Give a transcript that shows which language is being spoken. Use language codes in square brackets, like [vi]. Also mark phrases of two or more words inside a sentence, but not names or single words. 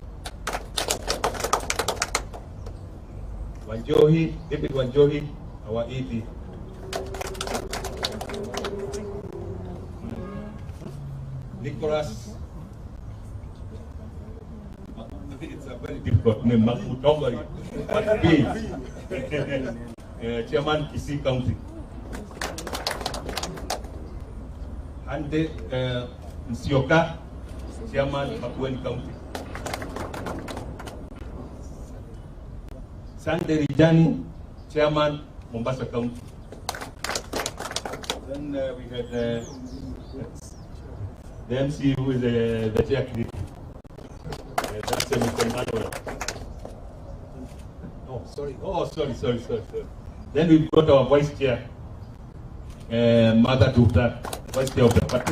[en] Wanjohi, David Wanjohi, our EP. Nicholas, it's a very difficult name, Makutongari, Chairman Kisii County. Ande Nsioka, Chairman Makueni County. Sande Rijani, Chairman Mombasa County. Then we had the MC who is the chair. That's Mr. Emmanuel. Oh, sorry. Then we've got our vice chair, Mother Dutta, vice chair of the party.